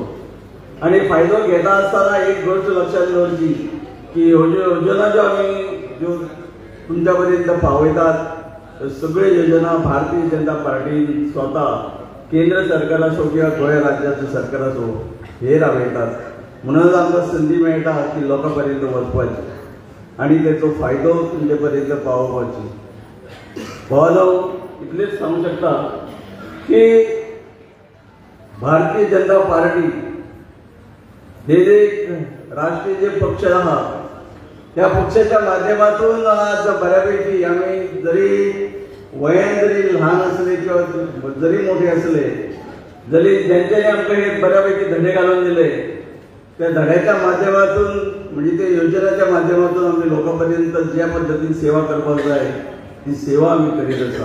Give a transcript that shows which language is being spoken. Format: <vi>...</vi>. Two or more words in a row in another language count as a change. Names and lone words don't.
<kok>आणि फायदो घेता आसतना एक गोष्ट लक्षात दवरची की योजना ज्यो आमी ज्यो तुमच्या पर्यंत पावयतात सगळ्यो योजना भारतीय जनता पार्टी स्वता केंद्र सरकार असो किंवा गोंय राज्याचो सरकार असो हे राबयतात. म्हणून आमकां संदी मेळटा की लोकां पर्यंत वचपाची आणि तेचो फायदो तुमचे पर्यंत पावोवपाची. भावानो इतलेच सांगू शकता की भारतीय जनता पार्टी हे जे राष्ट्रीय जे पक्ष आहात</kok> <mr>त्या पक्षाच्या माध्यमातून आज बऱ्यापैकी आम्ही जरी वयान जरी ल्हान असले किंवा जरी मोठे असले जरी ज्यांच्यानी आमकां हे बऱ्यापैकी धडे घालून दिले त्या धड्याच्या माध्यमातून म्हणजे त्या योजनाच्या माध्यमातून आम्ही लोकांपर्यंत ज्या पद्धतीने सेवा करपाक जाय ती सेवा आम्ही करीत आसा.</mr>